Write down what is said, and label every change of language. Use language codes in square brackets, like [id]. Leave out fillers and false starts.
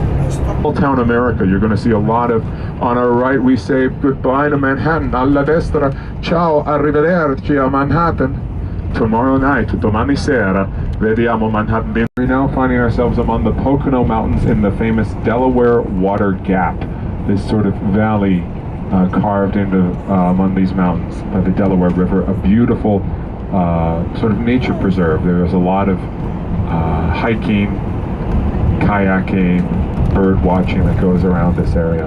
[en] Small town America, you're going to see a lot of, on our right we say goodbye to Manhattan, [it] alla destra, ciao, arrivederci a Manhattan. [en] Tomorrow night, [it] domani sera, vediamo Manhattan. [en] We're now finding ourselves among the Pocono Mountains in the famous Delaware Water Gap, this sort of valley carved into among these mountains by the Delaware River, a beautiful sort of nature preserve. There's a lot of hiking, kayaking, bird watching that goes around this area.